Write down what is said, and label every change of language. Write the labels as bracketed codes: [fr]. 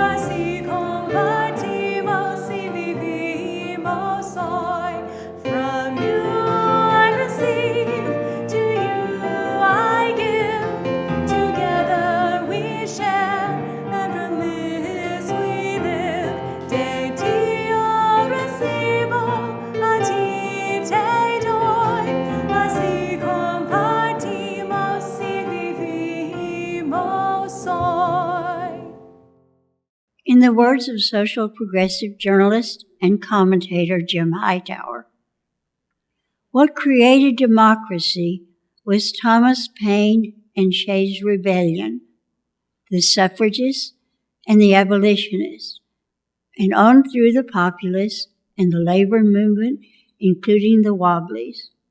[es] Así compartimos y vivimos hoy. [en] From you I receive, to you I give. Together we share, and from this we live. [es] Te Dio recibo, a ti te doy. Así compartimos y vivimos hoy. [en] In the words of social progressive journalist and commentator Jim Hightower, what created democracy was Thomas Paine and Shays' rebellion, the suffragists and the abolitionists, and on through the populists and the labor movement, including the Wobblies.